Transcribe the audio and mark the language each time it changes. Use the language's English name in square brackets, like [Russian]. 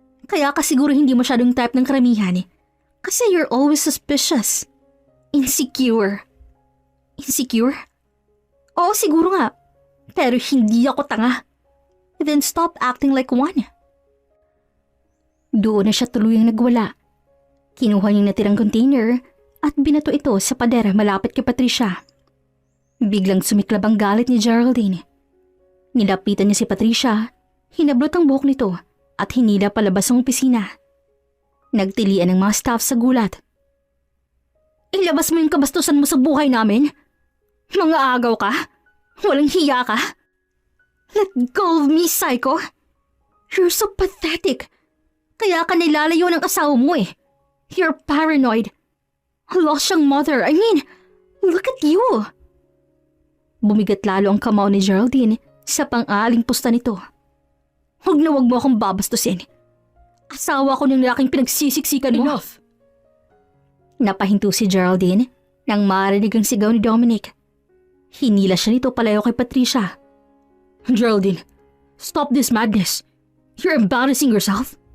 [Filipino] Kaya ka siguro hindi masyadong type ng karamihan. [English] Kasi you're always suspicious. [Filipino] Insecure. Insecure? Oo, siguro nga. Pero hindi ako tanga. [English] Then stop acting like one. [Filipino] Doon na siya tuluyang nagwala. Kinuha niyang natirang container at binato ito sa pader malapit kay Patricia. Biglang sumiklab ang galit ni Geraldine. Nilapitan niya si Patricia, hinablot ang buhok nito at hinila palabas ang opisina. Nagtilian ng mga staff sa gulat. Ilabas mo yung kabastusan mo sa buhay namin? Mga agaw ka? Walang hiya ka? [English] Let go of me, psycho! You're so pathetic. [Filipino] Kaya ka nilalayo ng asawa mo eh. [English] You're paranoid. [Filipino] Lost siyang mother. [English] I mean, look at you. [Filipino] Bumigat lalo ang kamao ni Geraldine sa pang-aaling pusta nito. Huwag na huwag mo akong babastusin. Asawa ko ng lalaking pinagsisiksikan mo. [English] Enough! [Filipino] Napahinto si Geraldine nang marinig ang sigaw ni Dominic. Hinila siya nito palayo kay Patricia. [English] Geraldine, stop this madness. You're embarrassing yourself.